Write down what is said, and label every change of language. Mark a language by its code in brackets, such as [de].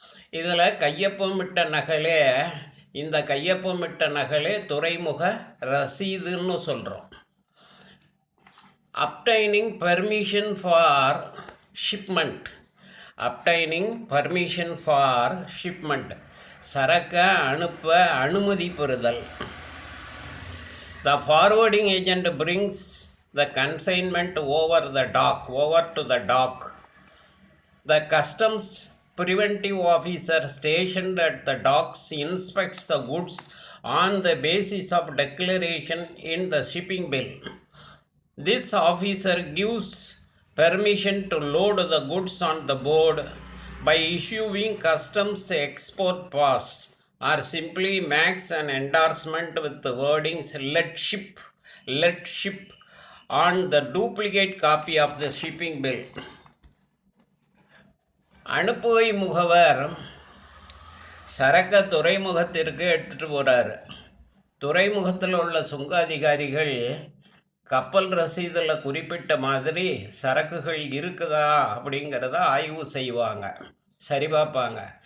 [ta] இதில் கையொப்பமிட்ட நகலே, இந்த கையொப்பமிட்ட நகலே துறைமுக ரசீதுன்னு சொல்கிறோம். [en] Obtaining permission for shipment. Obtaining permission for shipment, [ta] சரக்கை அனுப்ப அனுமதி பெறுதல். [en] The forwarding agent brings the consignment over to the dock. The customs preventive officer stationed at the docks inspects the goods on the basis of declaration in the shipping bill. This officer gives permission to load the goods on the board by issuing customs export pass, or simply makes an endorsement with the wordings let ship on the duplicate copy of the shipping bill. [ta] அனுப்புகை முகவர் சரக்கை துறைமுகத்திற்கு எடுத்துகிட்டு போகிறாரு. துறைமுகத்தில் உள்ள சுங்க அதிகாரிகள் கப்பல் ரசீதில் குறிப்பிட்ட மாதிரி சரக்குகள் இருக்குதா அப்படிங்கிறத ஆய்வு செய்வாங்க, சரி பார்ப்பாங்க.